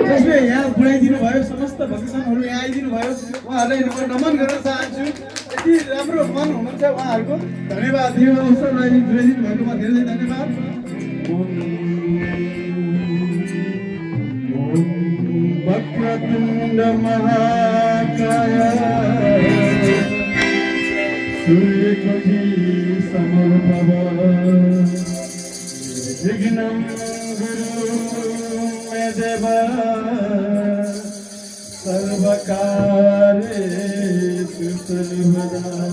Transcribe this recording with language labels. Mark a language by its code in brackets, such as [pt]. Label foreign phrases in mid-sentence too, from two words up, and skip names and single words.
[ne] जसले यहाँ पुर्याइदिनु भयो समस्त भक्तजनहरू यहाँ आइदिनु भयो उहाँहरूलाई नमन गर्न चाहन्छु। यति राम्रो मन हुनुहुन्छ उहाँहरूको। धन्यवाद। यो अवसरलाई जोडिदिनु भएकोमा धेरै धन्यवाद। [sa] वक्रतुण्ड महाकाय सूर्यकोटि समप्रभ विघ्नं गुरु मे देव सर्वकार्येषु सर्वदा।